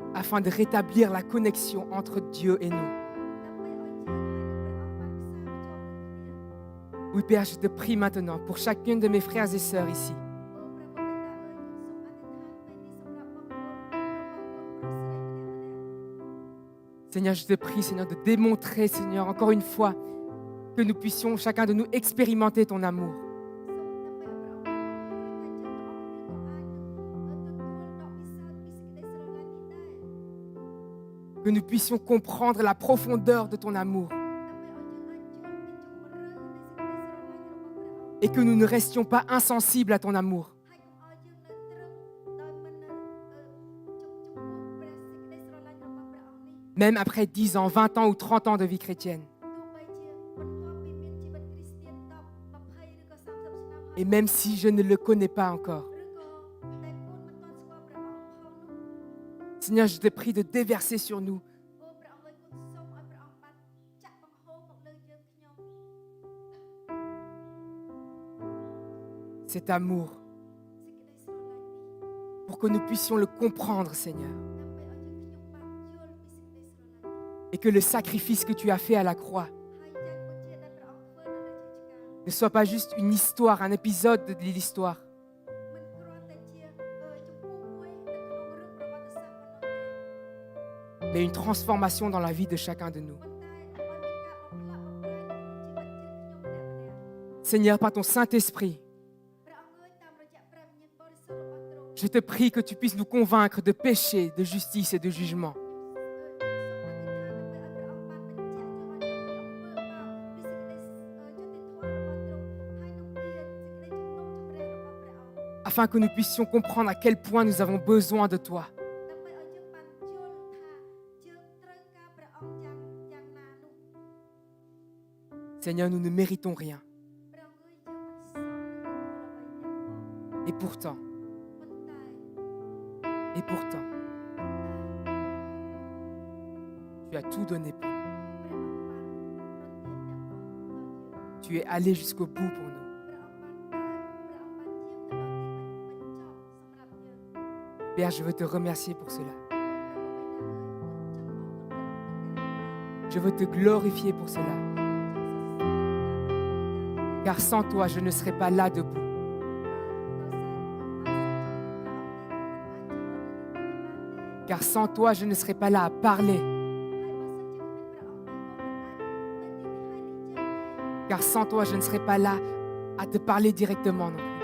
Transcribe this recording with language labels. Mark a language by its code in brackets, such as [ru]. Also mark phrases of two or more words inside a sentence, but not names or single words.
[fr] afin de rétablir la connexion entre Dieu et nous. [km] ដើម្បីឲ្យយើងហើយនឹងព្រះអង្គបានផ្សារភ្ជាប់នឹងគ្នា [fr] Oui, Père, je te prie maintenant pour chacune de mes frères et sœurs ici. [km] អូព្រះបិតាអើយខ្ញុំសូមអធិដ្ឋានពេលនេះសម្រាប់បងប្អូនរបស់បងប្រុសស្រីម្នាក់ៗ [fr] Seigneur, je te prie, Seigneur, de démontrer, Seigneur, encore une fois, que nous puissions, chacun de nous, expérimenter ton amour. [km] សូមដើម្បីឲ្យព្រះអង្គបានបង្ហាញថាយើងទាំងអស់គ្នាក៏អាចនឹងទទួលដល់ពិសោធន៍ពីសេចក្តីស្រឡាញ់នេះដែរ [fr] Que nous puissions comprendre la profondeur de ton amour. [km] ដើម្បីឲ្យយើងអាចជួបពីជម្រៅនៃសេចក្តីស្រឡាញ់របស់ព្រះអង្គ [fr] Et que nous ne restions pas insensibles à ton amour. [km] ហើយកុំឲ្យយើងនៅត្រឹមដោយមិនជុំព្រះសេចក្តីស្រឡាញ់របស់ព្រះអង្គនេះ [fr] Même après 10 ans, 20 ans ou 30 ans de vie chrétienne. [km] ទោះបីជាបន្ទាប់ពីមានជីវិតគ្រីស្ទាន10 20ឬក៏30ឆ្នាំហើយ [fr] Et même si je ne le connais pas encore. [km] ឬក៏តែកូនមិនទាន់ស្គាល់ព្រះអង្គផងនោះ [fr] Seigneur, je te prie de déverser sur nous [km] អូព្រះអង្គអើយគុណសូមឲ្យព្រះអង្គបានចាក់បង្ហូរមកលើយើងខ្ញុំ [fr] cet amour [km] សេចក្តីស្រឡាញ់នេះ [fr] pour que nous puissions le comprendre, Seigneur. [km] ដើម្បីឲ្យយើងខ្ញុំបានយល់ពីសេចក្តីស្រឡាញ់នេះ [fr] Et que le sacrifice que tu as fait à la croix [km] ហើយយ៉ាងពុជាដែលព្រះអង្គធ្វើនៅលើជញ្ជាំង [fr] ne soit pas juste une histoire, un épisode de l'histoire, [km] មិនគ្រាន់តែជាជំពូកមួយនៅក្នុងរឿងប្រវត្តិសាស្ត្រប៉ុណ្ណោះទេ [fr] mais une transformation dans la vie de chacun de nous. [km] ប៉ុន្តែឲ្យមានការបំផ្លាស់បំប្រែនៅក្នុងជីវិតយើងខ្ញុំម្នាក់ៗ [fr] Seigneur, par ton Saint-Esprit, [km] ព្រះអង្គអើយតាមរយៈព្រះវិញ្ញាណបរិសុទ្ធរបស់ទ្រង់ [fr] je te prie que tu puisses nous convaincre de péché, de justice et de jugement. [km] សូមអធិដ្ឋានដើម្បីឲ្យព្រះអង្គបានបញ្ជាក់យើងឲ្យដឹងពីអំពើបាបពីសេចក្តីយុត្តិធម៌របស់ទ្រង់ហើយនឹងពីសេចក្តីជំនុំជម្រះរបស់ព្រះអង្គ [fr] Afin que nous puissions comprendre à quel point nous avons besoin de toi. [km] ដើម្បីឲ្យយើងបានយល់ថាយើងត្រូវការព្រះអង្គយ៉ាងណានោះ [fr] Seigneur, nous ne méritons rien. [km] ព្រះអង្គអើយយើងមិនសមនឹងអ្វីទាំងអស់ [fr] Et pourtant, [km] ប៉ុន្តែ [fr] et pourtant, tu as tout donné pour nous. [km] ព្រះអង្គបានប្រទានទាំងអស់ដល់យើង [fr] Tu es allé jusqu'au bout pour nous. [km] ព្រះអង្គបានយាងទៅដល់ទីបញ្ចប់សម្រាប់យើង [fr] Père, je veux te remercier pour cela. [km] ព្រះបិតាអើយគុណចំពោះព្រះអង្គទាំងអស់ [fr] Je veux te glorifier pour cela. Car sans toi, je ne serais pas là debout. Car sans toi, je ne serais pas là à parler. Car sans toi, je ne serais pas là à te parler directement non plus.